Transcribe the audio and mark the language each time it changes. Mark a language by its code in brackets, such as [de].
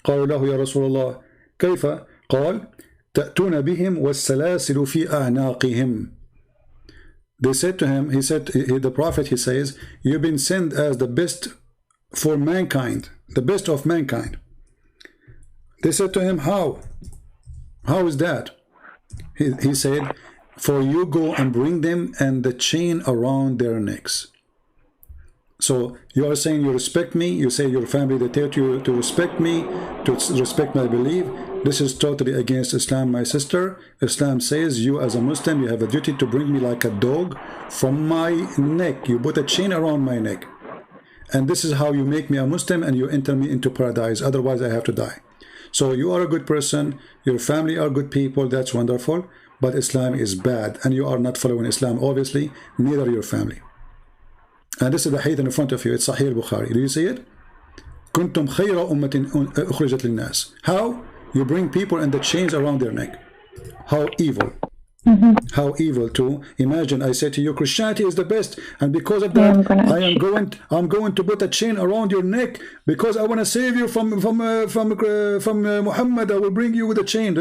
[ar] قالوا له يا رسول الله كيف؟ قال تأتون بهم والسلاسل في أعناقهم. [en] They said to him, the prophet, he says, you've been sent as the best for mankind, the best of mankind. They said to him, how? How is that? He said, for you go and bring them and the chain around their necks. So you are saying you respect me, you say your family, they taught you to respect me, to respect my belief. This is totally against Islam, my sister. Islam says you as a Muslim, you have a duty to bring me like a dog from my neck. You put a chain around my neck. And this is how you make me a Muslim and you enter me into paradise. Otherwise I have to die. So you are a good person, your family are good people, that's wonderful, but Islam is bad, and you are not following Islam, obviously, neither your family. And this is the hadith in front of you, it's Sahih al-Bukhari. Do you see it? [ar] كنتم خير أمة أخرجت للناس. [en] How? You bring people in the chains around their neck. How evil. How evil to imagine I say to you Christianity is the best, and because of that I'm going to put a chain around your neck because I want to save you from Muhammad. I will bring you with a chain.